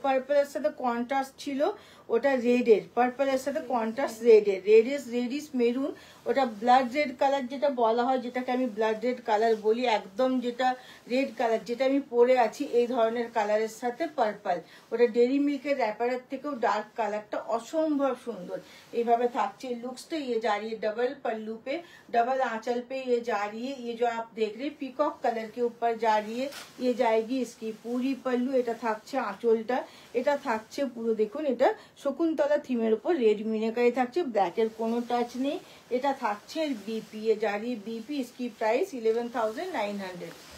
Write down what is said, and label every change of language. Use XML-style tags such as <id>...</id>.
<bn>পার্পলের সাথে কন্ট্রাস্ট ছিল, ওটা রেডের, পার্পলের সাথে কন্ট্রাস্ট রেডের, রেডিশ মেরুন, ওটা ব্লাড রেড কালার যেটা বলা হয়, যেটাকে আমি ব্লাড রেড কালার বলি, একদম যেটা রেড কালার যেটা আমি পরে আছি এই ধরনের কালারের সাথে পার্পল, ওটা ডেরি মিল্কের র্যাপারের থেকেও ডার্ক কালারটা অসম্ভব সুন্দর। এইভাবে থাকছে लुक्स।</bn> <hi>ये जा रही है डबल पल्लू पे, डबल आंचल पे ये जा रही है। ये जो आप देख रहे हैं पीकॉक कलर के ऊपर जा रही है, ये जाएगी इसकी पूरी पल्लू।</hi> <bn>এটা থাকছে আঁচলটা, এটা থাকছে পুরো দেখুন, এটা শকুন্তলা থিমের উপর রেড মিনাকারি থাকছে, ব্ল্যাকের কোনো টাচ নেই। এটা থাকছে বিপি,</bn> <hi>ये जा रही है बीपी, इसकी प्राइस 11,900।</hi>